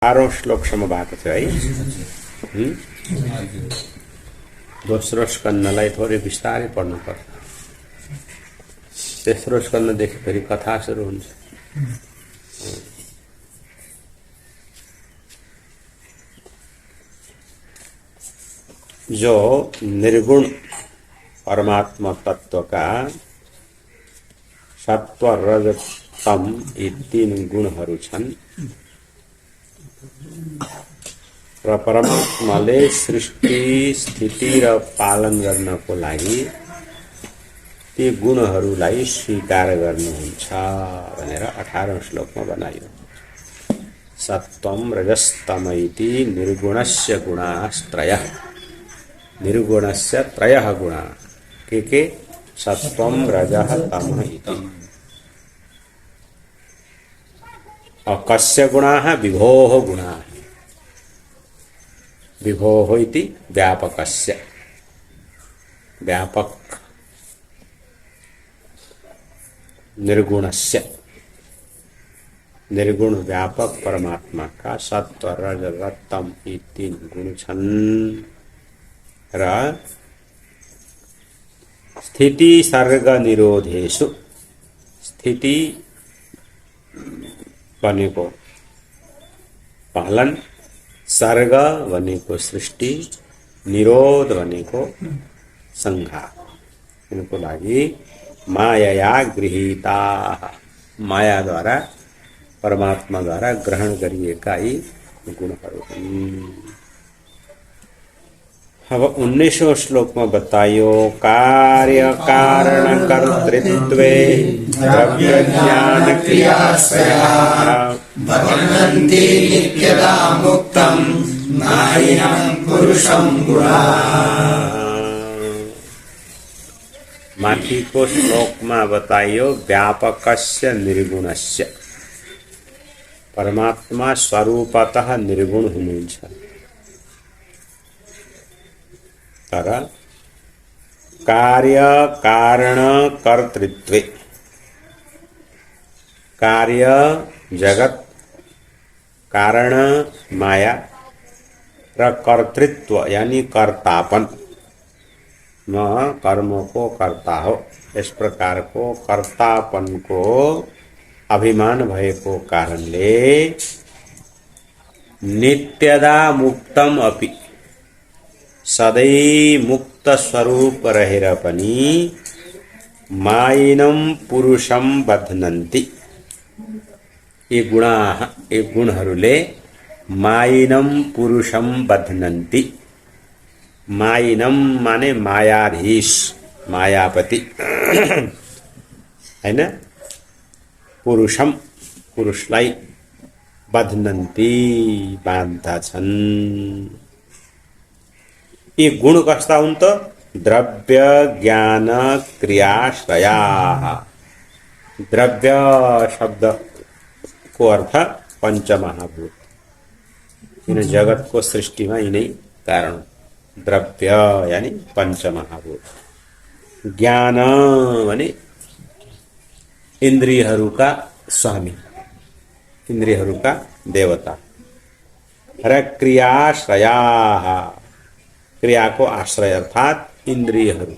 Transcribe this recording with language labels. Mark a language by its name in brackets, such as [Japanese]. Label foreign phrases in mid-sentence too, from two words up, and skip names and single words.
[Nepali] आरो श्लोकसम्म भएको थियो है। दोस्रो स्कन्धलाई थोरै बिस्तारै पढ्नुपर्छ। तेस्रो स्कन्धदेखि फेरि कथा सुरु हुन्छ। जो निर्गुण परमात्मा तत्व का सत्व रज तम यी तीन गुणहरू छन् र परमात्माले सृष्टि स्थिति र पालन गर्नको लागि ती गुणहरूलाई स्वीकार गर्नुहुन्छ भनेर 18औं श्लोकमा बनाइयो। [Sanskrit] सत्वं रजस्तम इति निर्गुणस्य गुणास्त्रयः। निर्गुणस्य त्रयः गुणाः के सत्वं रजः तमः इति। कस्य गुणाः? विभोः गुणाः। विभोः इति व्यापकस्य, व्यापक निर्गुणस्य, [Nepali] निर्गुण व्यापक परमात्मा का सत्व रज तम यी तीन गुण छन् र [Sanskrit] स्थिति सर्ग निरोधेषु। [Nepali] स्थिति भनेको पालन, सर्ग भनेको सृष्टि, निरोध भनेको संहार। इनको लागि माया गृहीता, माया द्वारा परमात्मा द्वारा ग्रहण गरिएका यी गुणहरू हुन्। अब 19वें श्लोक में बताइयो [Sanskrit] कार्य कारण कर्तृत्वे द्रव्य ज्ञान क्रियाश्रयाः बध्नन्ति नित्यदा मुक्तं नायं पुरुषं गुणाः। [Nepali] माथि को श्लोक में बताइयो [Sanskrit] व्यापकस्य निर्गुणस्य। [Nepali] परमात्मा स्वरूपतः निर्गुण हुनुहुन्छ तर कार्य कारण कर्तृत्व, कार्य जगत, कारण माया र कर्तृत्व यानी कर्तापन, म कर्म को कर्ता हो, इस प्रकार को कर्तापन को अभिमान भएको कारणले [Sanskrit] नित्यदा मुक्तम अपि, [Nepali] सदै मुक्त स्वरूप रहेर पनि [Sanskrit] मायिनं पुरुषं बध्नन्ति। [Nepali] यी गुणाः, यी गुणहरूले [Sanskrit] मायिनं पुरुषं बध्नन्ति। [Nepali] मायिनं माने मायाधीश, मायापति हैन। पुरुषम, पुरुषलाई बध्नन्ति, बान्धछन्। यी गुण कस्ता हुन् त? [Sanskrit] द्रव्य ज्ञान क्रियाश्रयाः। [Nepali] द्रव्य शब्द को अर्थ पंचमहाभूत। इन जगत को सृष्टि में यिनै कारण। द्रव्य यानी पंचमहाभूत। ज्ञान भने इन्द्रियहरूका स्वामी, इन्द्रियहरूका देवता। र क्रियाश्रयाः, क्रिया को आश्रय अर्थात इन्द्रियहरू।